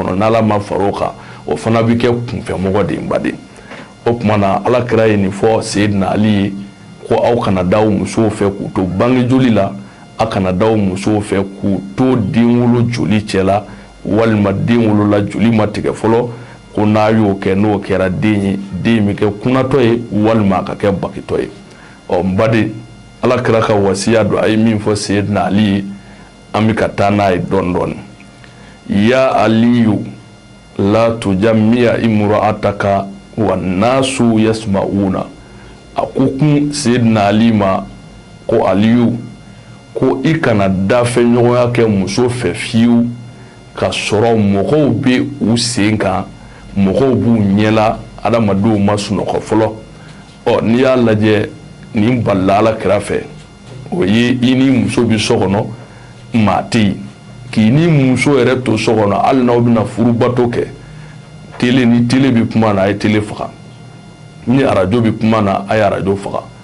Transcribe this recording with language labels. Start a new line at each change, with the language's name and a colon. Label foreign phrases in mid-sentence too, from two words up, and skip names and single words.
Bambara: kɔnɔ n'ala ma far'o kan o fana bɛ kɛ kunfɛ mɔgɔ de ye n baden o tuma na ala kira ye nin fɔ seyidina ali ye ko aw kana da aw musow fɛ k'u to bange joli la a kana da aw musow fɛ k'u to den wolo joli cɛ la walima den wolola joli ma tigɛ fɔlɔ ko n'a y'o kɛ n'o kɛra den ye den bɛ kɛ kunnatɔ ye walima a ka kɛ bakitɔ ye n baden ala kira ka wasiya don a ye min fɔ seyidina ali ye an bɛ ka taa n'a ye dɔɔni dɔɔni
Arabic: يا علي لا تجامع امرأتك والناس يسمعون
Bambara: a ko kun seyidina ali ma ko aliyu ko i kana dafɛ ɲɔgɔnya kɛ muso fɛ fiyewu ka sɔrɔ mɔgɔw bɛ u sen kan mɔgɔw b'u ɲɛla adamadenw ma sunɔgɔ fɔlɔ n'i y'a lajɛ nin balila ala kira fɛ o ye i ni muso bɛ so kɔnɔ maa tɛ yen k'i ni muso yɛrɛ to so kɔnɔ hali n'aw bɛna furubato kɛ tele ni tele bɛ kuma na a ye tele faga ni arajo bɛ kuma na a ye arajo faga